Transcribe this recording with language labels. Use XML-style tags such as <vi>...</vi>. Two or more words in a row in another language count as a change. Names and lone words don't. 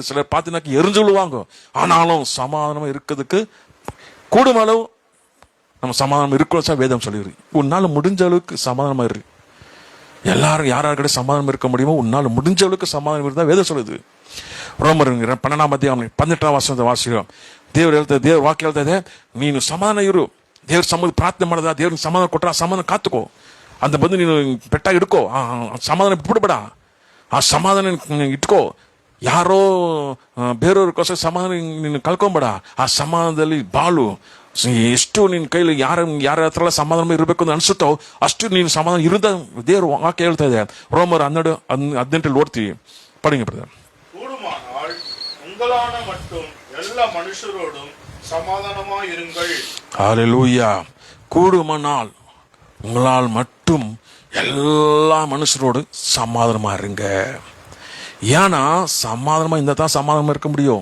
<ta>சிலர் பார்த்தீங்கன்னா எரிஞ்சு விழுவாங்க. ஆனாலும் சமாதானமா இருக்கிறதுக்கு கூடுமானளவு நம்ம சமாதானம் இருக்கணும். வேதம் சொல்லிடு, உன்னால முடிஞ்ச அளவுக்கு சமாதானமா இரு. எல்லாரும் யாராருக்கிட்ட சமாதானம் இருக்க முடியுமோ உன்னால முடிஞ்ச அளவுக்கு சமாதானம் இருந்தா வேதம் சொல்லுது. ரோமர் 12:18 வாசிக்கிறோம்.</ta> <kn>ದೇವ್ರ ವಾಕ್ಯ ಹೇಳ್ತಾ ಇದೆ, ನೀನು ಸಮಾಧಾನ ಇರು, ದೇವ್ರ ಸಮಾಧಾನ ಪ್ರಾರ್ಥನೆ ಮಾಡದ ದೇವ್ರಿಗೆ ಸಮಾಧಾನ ಕೊಟ್ಟ ಸಮಾಧಾನ ಕಾತುಕೋ, ಅಂತ ಬಂದು ನೀನು ಪೆಟ್ಟಾಗಿ ಇಟ್ಕೋ, ಸಮಾಧಾನ ಬಿಟ್ಬಿಡ್ಬೇಡ, ಆ ಸಮಾಧಾನ ಇಟ್ಕೋ. ಯಾರೋ ಬೇರೆಯವ್ರಿಗೋಸ್ಕರ ಸಮಾಧಾನ ನೀನು ಕಳ್ಕೊಂಬೇಡ, ಆ ಸಮಾಧಾನದಲ್ಲಿ ಬಾಳು. ಎಷ್ಟು ನಿನ್ನ ಕೈಲಿ ಯಾರ ಹತ್ರ ಸಮಾಧಾನ ಇರಬೇಕು ಅಂತ ಅನ್ಸುತ್ತೋ ಅಷ್ಟು ನೀನು ಸಮಾಧಾನ ಇರುದ ದೇವ್ರ ವಾಕ್ಯ ಹೇಳ್ತಾ ಇದೆ. ರೋಮರ್ 12:18 ಓದ್ತೀವಿ,</kn> <ta>படிங்க பிரதர். கூடுமானால் உங்களான மட்டும் எல்லா மனுஷரோடும் சமாதானமா இருங்கள். ஹல்லேலூயா. கூடுமானால் உங்களால் மட்டும் எல்லா மனுஷரோடு சமாதானமா இருங்க. ஏன்னா சமாதானமா இருந்தா தான் சமாதானமா இருக்க முடியும்.</ta>